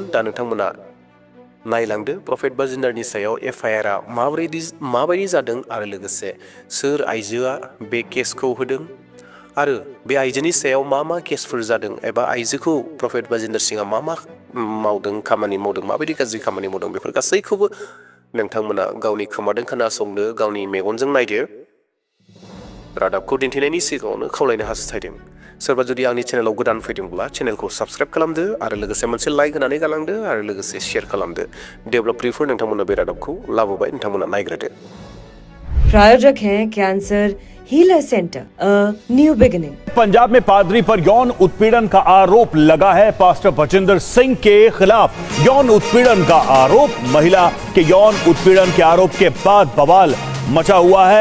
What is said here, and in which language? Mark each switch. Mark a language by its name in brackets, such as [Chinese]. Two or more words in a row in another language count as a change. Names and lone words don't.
[Bodo] दा नोंथांमोना नायलांदो प्रफेट बाजिन्दारनि सायाव FIR माबायदि जादों आरो लोगोसे सोर आइजोआ बे केसखौ होदों आरो बे आइजोनि सायाव मा केसफोर जादों, एबा आइजोखौ प्रफेट बाजिन्दार सिंहआ मा मावदों, खामानि मावदों, माबायदि गाज्रि खामानि मावदों, बेफोर गासैखौबो नोंथांमोना गावनि खोमादों खोनासंदो, गावनि मेगनजों नायदो। रादाबखौ दिन्थिनायनि सिगाङावनो खावलायनो हास्थायदों, सोरबा जुदि आंनि चेनेलाव गोदान फैदोंब्ला चेनेलखौ साबस्क्राइब खालामदो आरो लोगोसे मोनसे लाइक होनानै गालांदो आरो लोगोसे शेयार खालामदो। डेभेलपरिफोर नोंथांमोना बे रादाबखौ लाबोबाय, नोंथांमोना नायग्रोदो। [Hindi] प्रायोजक हैं कैंसर हीलर सेंटर, न्यू बिगिनिंग। पंजाब में पादरी पर यौन उत्पीड़न का आरोप लगा है। पास्टर बजिंदर सिंह के खिलाफ यौन उत्पीड़न का आरोप। महिला के यौन उत्पीड़न के आरोप के बाद बवाल मचा हुआ है।